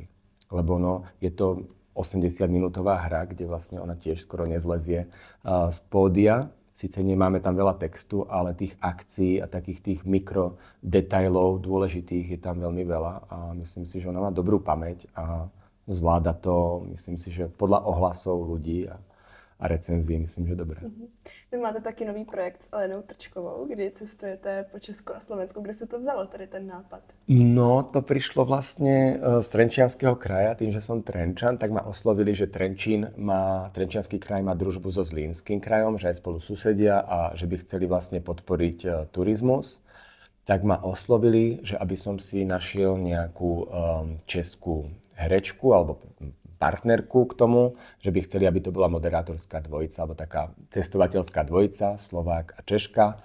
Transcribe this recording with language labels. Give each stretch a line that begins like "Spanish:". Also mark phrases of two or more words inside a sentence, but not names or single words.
Slovak: Lebo je to 80-minútová hra, kde vlastne ona tiež skoro nezlezie z pódia. Sice nemáme tam veľa textu, ale tých akcií a takých tých mikrodetailov dôležitých je tam veľmi veľa a myslím si, že ona má dobrú pamäť a zvláda to, myslím si, že podľa ohlasov ľudí a recenzií, myslím, že dobre.
Czech: Vy máte taky nový projekt s Alenou Trčkovou, kdy cestujete po Česku a Slovensku. Kde se to vzalo, tady ten nápad?
Slovak: No, to prišlo vlastne z Trenčianskeho kraja, tým, že som Trenčan, tak ma oslovili, že Trenčiansky kraj má družbu so Zlínskym krajom, že aj spolu susedia a že by chceli vlastne podporiť turizmus. Tak ma oslovili, že aby som si našiel nejakú českú herečku alebo partnerku k tomu, že by chceli, aby to bola moderátorská dvojica, alebo taká cestovateľská dvojica, Slovák a Češka.